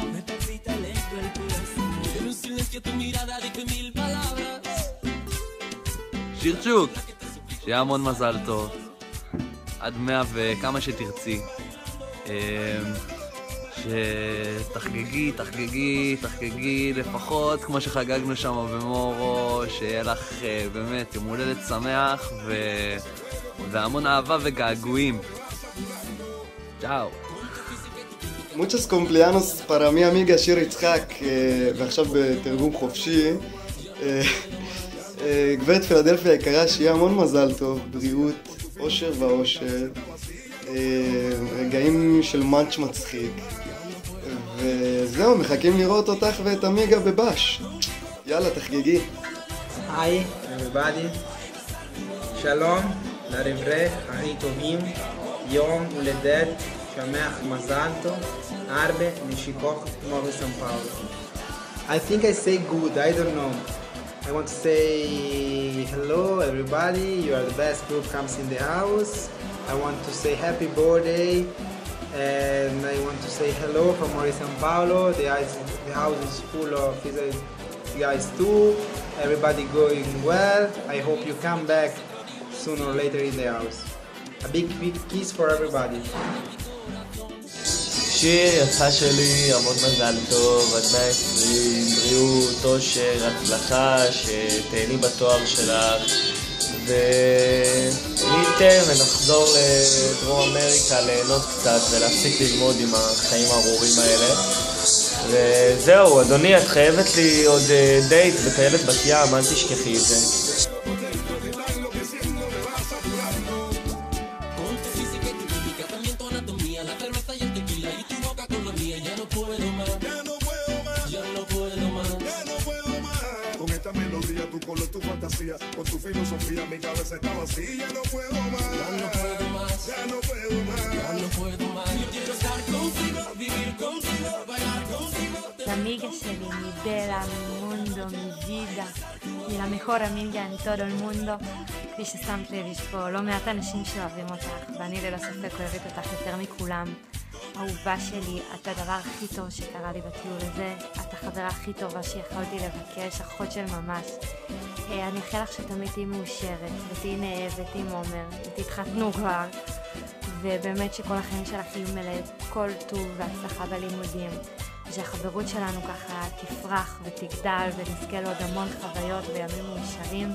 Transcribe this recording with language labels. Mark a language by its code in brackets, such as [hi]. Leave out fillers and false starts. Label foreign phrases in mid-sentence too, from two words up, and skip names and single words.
[es] Me palpita lento el pulso. En un silencio tu mirada dice 1000 palabras. [he] שירצ'וק, שיהיה המון מזל טוב. עד 100 וכמה שתרצי. שתחגגי, תחגגי, תחגגי לפחות כמו שחגגנו שם במורו. שיהיה לך באמת יום הולדת שמח והמון אהבה וגעגועים. צ'או. [es] Muchos cumpleaños para mi amiga שיר יצחק, [he] ועכשיו בתרגום חופשי. גברת פילדלפיה יקרה, שיהיה המון מזל טוב, בריאות, אושר ואושר, רגעים של מאנץ' מצחיק. וזהו, מחכים לראות אותך ואת אמיגה בבש. יאללה, תחגגי. היי, everybody. שלום. לרברך הכי טובים, יום הולדת שמח מזל טוב, הרבה נשיקות מורי סן פאולו. [en] I think I say good, I don't know. I want to say hello everybody, you are the best group comes in the house. I want to say happy birthday and I want to say hello from Mori San Paulo. The house is full of guys too. Everybody going well. I hope you come back sooner or later in the house. A big kiss for everybody. [he] שיר יצא שלי, המון מזל טוב, עד 120, בריאות, אושר, הצלחה, שתהני בתואר שלך, וניתן ונחזור לדרום אמריקה ליהנות קצת ולהפסיק ללמוד עם החיים הארורים האלה. וזהו, אדוני, את חייבת לי עוד דייט בטיילת בת ים, אל תשכחי את זה. [es] Con tu filosofía mi cabeza está vacía. No puedo más, ya no puedo más, ya no puedo más, ya no puedo más. Yo quiero estar contigo, vivir contigo, bailar contigo. La amiga שלי, mi bella, mi mundo, mi vida, היא la mejor amiga en todo el mundo. [he] כפי ששמת לב, יש פה לא מעט אנשים שאוהבים אותך, ואני ללא ספק אוהבת אותך יותר מכולם. אהובה שלי, את הדבר הכי טוב שקרה לי בטיול הזה, את החברה הכי טובה שיכולתי לבקש, אחות של ממש. אני אאחל לך שתמיד תהיי מאושרת, ותהיי נאהבת עם עומר, ותתחתנו כבר, ובאמת שכל החיים שלך יהיו מלא כל טוב והצלחה בלימודים, שהחברות שלנו ככה תפרח ותגדל ונזכה לעוד המון חוויות וימים מאושרים.